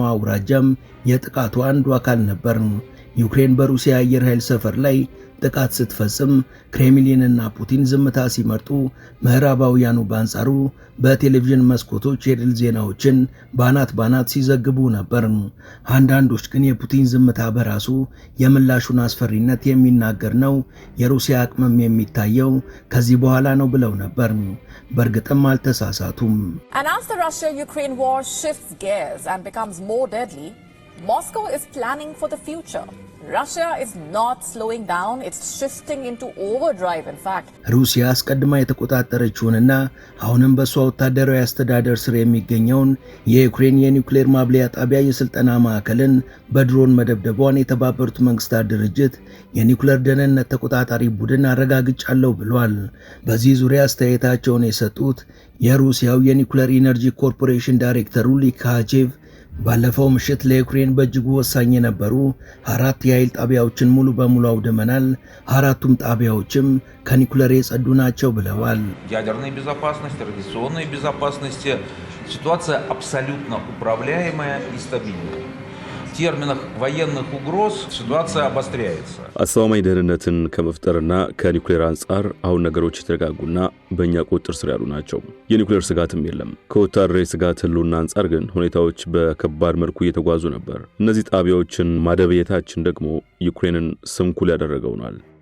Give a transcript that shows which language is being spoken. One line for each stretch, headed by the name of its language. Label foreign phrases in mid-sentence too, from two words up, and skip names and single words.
Amharic: አውራጃም የጥቃቱ አንዱ አካል ነበር። ዩክሬን በሩሲያ አየር ኃይል ሰፈር ላይ ጥቃት ስትፈጽም ክሬምሊንና ፑቲን ዝምታ ሲመርጡ፣ ምዕራባውያኑ በአንጻሩ በቴሌቪዥን መስኮቶች የድል ዜናዎችን ባናት ሲዘግቡ ነበር። አንዳንዶች ግን የፑቲን ዝምታ በራሱ የምላሹን አስፈሪነት የሚናገር ነው፣ የሩሲያ አቅምም የሚታየው ከዚህ በኋላ ነው ብለው ነበር። በእርግጥም አልተሳሳቱም።
English: And as the Russia-Ukraine war shifts gears and becomes more deadly, Moscow is planning for the future. Russia is not slowing down, it's shifting into overdrive in fact.
Amharic: ሩሲያ አስቀድማ የተቆጣጠረችውንና አሁንም በሷ ወታደራዊ አስተዳደር ስር የሚገኘውን የዩክሬን የኒውክሌር ማብለያ ጣቢያ የስልጠና ማዕከልን በድሮን መደብደቧን የተባበሩት መንግስታት ድርጅት የኒውክሌር ደህንነት ተቆጣጣሪ ቡድን አረጋግጫለሁ ብሏል። በዚህ ዙሪያ አስተያየታቸውን የሰጡት የሩሲያው የኒውክሌር ኢነርጂ ኮርፖሬሽን ዳይሬክተሩ ሊካቼቭ ባለፈው ምሽት ለዩክሬን በእጅጉ ወሳኝ የነበሩ 4 የኃይል ጣቢያዎችን ሙሉ በሙሉ አውድመናል፣ 4ቱም ጣቢያዎችም ከኒውክሌር የጸዱ ናቸው ብለዋል።
Russian: ядерной безопасности, радиационной безопасности ситуация абсолютно управляемая и стабильная. В терминах военных угроз ситуация обостряется.
Amharic: አስተማማኝ ደህንነትን ከመፍጠርና ከኒውክሌር አንጻር አሁን ነገሮች የተረጋጉና በእኛ ቁጥጥር ስር ያሉ ናቸው። የኒውክሌር ስጋትም የለም። ከወታደራዊ ስጋት ህልውና አንጻር ግን ሁኔታዎች በከባድ መልኩ እየተጓዙ ነበር። እነዚህ ጣቢያዎችን ማደብየታችን ደግሞ ዩክሬንን ስንኩል ያደረገውናል።